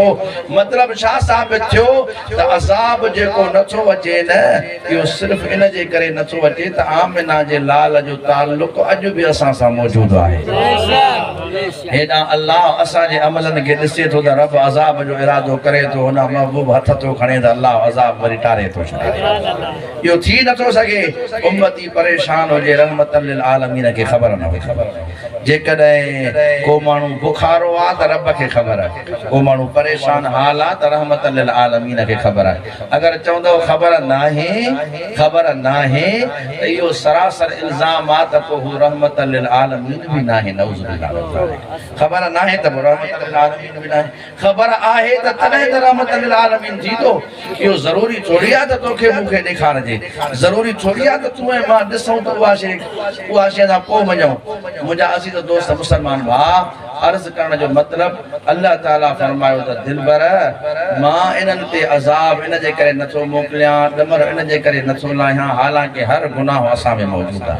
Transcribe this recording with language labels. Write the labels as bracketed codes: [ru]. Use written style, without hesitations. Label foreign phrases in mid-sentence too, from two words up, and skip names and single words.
[sd] मतिलब छा साबित थियो त अज़ाब जेको नथो अचे न इहो सिर्फ़ इन जे करे नथो अचे त आमिना जे लाल जो ताल्लुक अॼु बि असां सां मौजूदु आहे। हेॾां अल्लाह असांजे अमलनि खे ॾिसे थो त रब अज़ाब जो इरादो करे थो, हुन महबूब हथ थो खणे त अल्लाह अज़ाब वरी टारे थो छॾे। इहो थी नथो सघे उम्मती परेशान हुजे [ar] رحمة للعالمين [sd] खे ख़बर न हुजे। जेकॾहिं को माण्हू बुखारो आहे त रब खे ख़बर आहे, को माण्हू परेशान हाल आहे त [ar] رحمة للعالمين [sd] खे ख़बर आहे। अगरि चवंदव ख़बर नाहे त इहो सरासर इल्ज़ाम आहे त पोइ हू [ar] رحمة للعالمين [sd] बि नाहे। [ar] نعوذ بالله. [sd] ख़बर नाहे त पोइ [ar] رحمة للعالمين [sd] बि नाहे। ख़बर आहे त तॾहिं त [ar] رحمة للعالمين [sd] थी थो। इहो ज़रूरी थोरी आहे त तोखे मूंखे ॾेखारिजे, ज़रूरी थोरी आहे त तूं ऐं मां ॾिसूं त उहा शइ सां पोइ वञूं। मुंहिंजा अज़ीज़ दोस्त मुस्लमान भाउ, अर्ज़ करण जो मतिलब अल्लाह ताला फरमायो त दिलबर मां इन्हनि ते अज़ाब इन जे करे नथो मोकिलियां, ॾमर इन जे करे नथो लाहियां, हालांकि हर गुनाह असां में मौजूदु आहे।